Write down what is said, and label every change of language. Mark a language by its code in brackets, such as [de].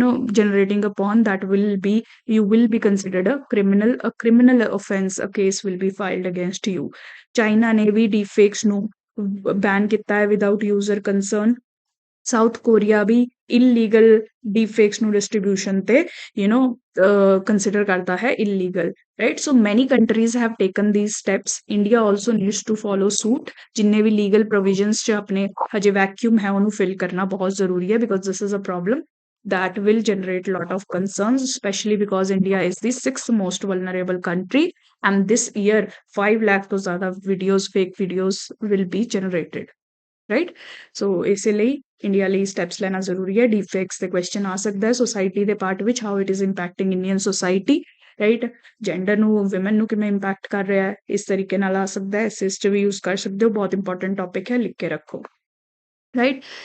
[en] generating a porn that you will be considered a criminal offense a case will be filed against you [pa] China ਨੇ ਵੀ deep fakes ਨੂੰ ban ਕੀਤਾ ਹੈ without user concern south Korea ਵੀ illegal deep fakes ਨੂੰ distribution ਤੇ consider ਕਰਦਾ ਹੈ illegal [en] right so many countries have taken these steps india also needs to follow suit [pa] ਜਿੰਨੇ ਵੀ legal provisions ਚ ਆਪਣੇ ਹਜੇ ਵੈਕਿਊਮ ਹੈ ਉਹਨੂੰ ਫਿਲ ਕਰਨਾ ਬਹੁਤ ਜ਼ਰੂਰੀ ਹੈ [en] because this is a problem that will generate a lot of concerns, especially because India is the sixth most vulnerable country, and this year 5 lakh to zyada videos, fake videos will be generated, right. [pa] ਸੋ ਇਸੇ ਲਈ India ਲਈ steps ਲੈਣਾ ਜ਼ਰੂਰੀ ਹੈ। ਡੀਫੇਕਸ ਤੇ question ਆ ਸਕਦਾ ਹੈ ਸੋਸਾਇਟੀ ਦੇ ਪਾਰਟ ਵਿੱਚ, [en] how it is impacting Indian society, [pa] right. Gender ਨੂੰ, ਵਿਮਨ ਨੂੰ ਕਿਵੇਂ ਇੰਪੈਕਟ ਕਰ ਰਿਹਾ ਹੈ, ਇਸ ਤਰੀਕੇ ਨਾਲ ਆ ਸਕਦਾ ਹੈ। ਐਸਿਸ 'ਚ ਵੀ ਯੂਜ਼ ਕਰ ਸਕਦੇ ਹੋ, ਬਹੁਤ ਇੰਪੋਰਟੈਂਟ ਟੌਪਿਕ ਹੈ, ਲਿਖ ਕੇ ਰੱਖੋ, ਰਾਈਟ।